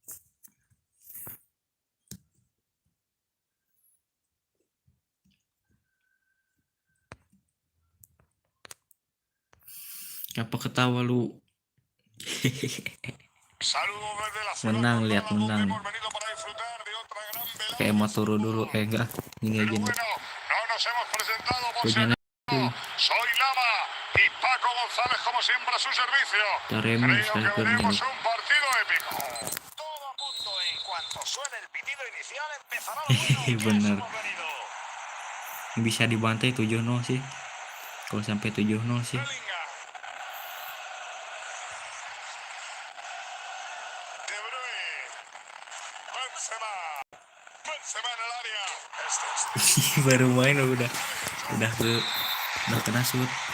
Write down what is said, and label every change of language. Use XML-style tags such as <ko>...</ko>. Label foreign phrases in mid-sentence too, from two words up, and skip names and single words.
<id>Apa ketawa lu? Menang, lihat menang. Kayak Maturo dulu, enggak. Ini aja nih. Punya</id> <es>Soy Lama y Paco González como siempre a su servicio. Creemos un partido épico. Todo a punto en cuanto suene el pitido inicial empezará lo bueno.</es> <id>Bener. Bisa dibantai 7-0 sih. Kalau sampai 7-0 sih. Baru main udah kena shoot.</id>